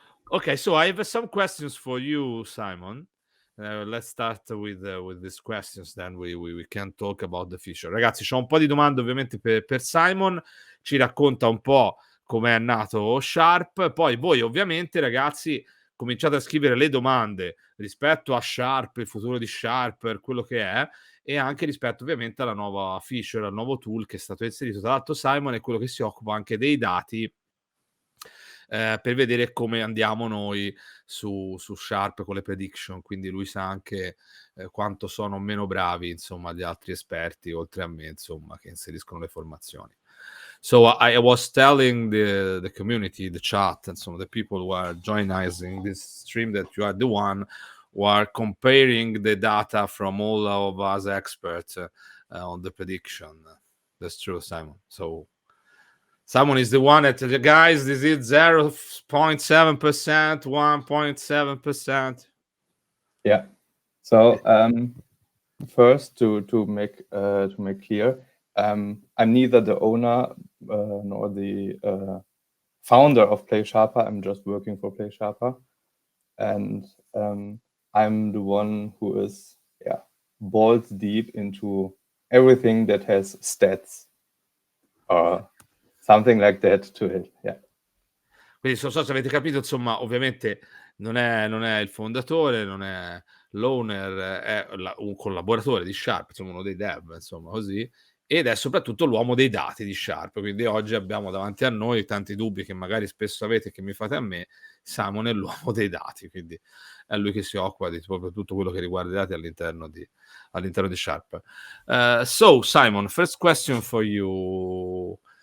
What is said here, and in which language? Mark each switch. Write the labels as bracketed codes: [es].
[en] Okay, so I have some questions for you, Simon. Let's start with these questions, then we can talk about the future. [it] Ragazzi, c'ho un po' di domande ovviamente per Simon. Ci racconta un po' come è nato Sharp. Poi voi ovviamente, ragazzi, cominciate a scrivere le domande rispetto a Sharp, il futuro di Sharp, quello che è, e anche rispetto ovviamente alla nuova feature, al nuovo tool che è stato inserito. Tra l'altro Simon è quello che si occupa anche dei dati per vedere come andiamo noi su Sharp con le prediction, quindi lui sa anche quanto sono meno bravi, insomma, gli altri esperti, oltre a me, insomma, che inseriscono le formazioni. [en] So I was telling the community, the chat, and some of the people who are joining this stream that you are the one who are comparing the data from all of us experts on the prediction. That's true, Simon. So Simon is the one that, guys, this is 0.7%, 1.7%. Yeah. So first, to make clear, I'm neither the owner nor the founder of Playsharper. I'm just working for Playsharper, and I'm the one who is balls deep into everything that has stats or something like that to it. Yeah. [it] Quindi non so se avete capito, insomma, ovviamente non è il fondatore, non è l'owner, è un collaboratore di Sharp, insomma uno dei dev, insomma, così, ed è soprattutto l'uomo dei dati di Sharp. Quindi oggi abbiamo davanti a noi tanti dubbi che magari spesso avete e che mi fate a me. Simon è l'uomo dei dati, quindi è lui che si occupa di proprio tutto quello che riguarda i dati all'interno di Sharp. [en] So Simon, first question for you.